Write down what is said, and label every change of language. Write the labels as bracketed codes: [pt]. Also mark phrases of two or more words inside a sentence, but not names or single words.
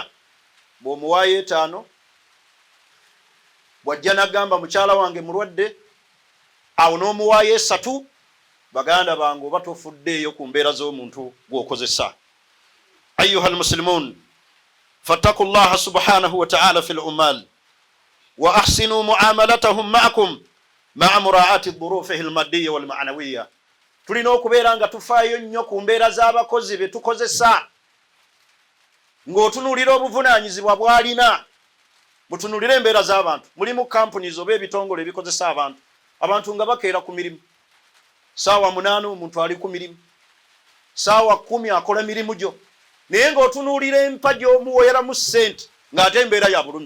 [lg] Bw'omuwaayo 5, bw'ajja n'agamba mukyala wange mulwadde, awo n'omuwaayo 3, baganda bange oba tofuddeeyo ku mbeera z'omuntu gw'okozesa. [ar] أيها المسلمون، فاتقوا الله سبحانه وتعالى في العمال وأحسنوا معاملتهم معكم مع مراعاة ظروفه المادية والمعنوية. [lg] Tulina okubeera nga tufaayo nnyo ku mbeera z'abakozi be tukozesa, ng'otunuulira obuvunaanyizibwa bw'alina. Mutunuulire embeera z'abantu. Mulimu companies oba ebitongole ebikozesa abantu abantu nga bakeera ku mirimu saawa 8 omuntu ali ku mirimu saawa 10 akola mirimu gyo naye ng'otunuulira empa gy'omuwoyeramu ssente ng'ate embeera ya bulumi.